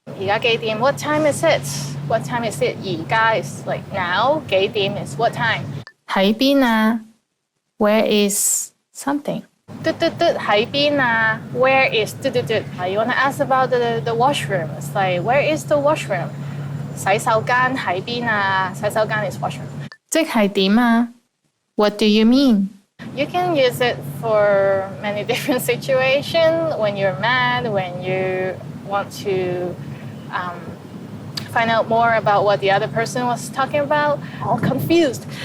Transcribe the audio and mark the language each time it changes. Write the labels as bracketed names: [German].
[English] 而家幾點 What time is it? What time is it? 而家 is like now. 幾點 is what time? 喺邊啊 Where is something? 嘟嘟嘟喺邊啊 Where is 嘟嘟嘟 You want to ask about the washroom. It's like where is the washroom? [Cantonese] 洗手間喺邊啊洗手間 is washroom. [English] 即係點啊 What do you mean? You can use it for many different situations. When you're mad, when you want to find out more about what the other person was talking about, all confused.